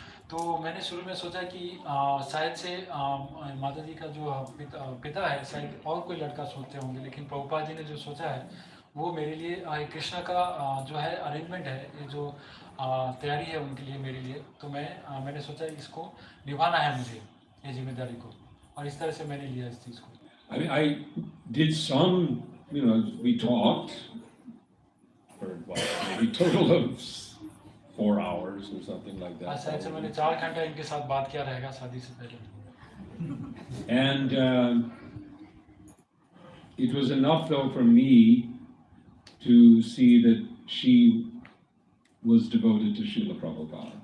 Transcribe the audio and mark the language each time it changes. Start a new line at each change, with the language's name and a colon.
Hindi: तो मैंने शुरू में सोचा कि शायद से माता जी का जो पिता है शायद और कोई लड़का सोचते होंगे, लेकिन प्रभुपाद जी ने जो सोचा है वो मेरे लिए कृष्णा का जो है अरेंजमेंट है, ये जो तैयारी है उनके लिए मेरे लिए. तो मैंने सोचा इसको निभाना है मुझे, ये जिम्मेदारी को, और इस तरह से मैंने लिया इस चीज़ को.
English: I mean, I did some, you know, we talked for what, maybe total of 4 hours or something like that.
Hindi: शायद से मैंने 4 घंटा इनके साथ बात किया रहेगा शादी से पहले.
English: And it was enough though for me to see that she was devoted to Srila Prabhupada.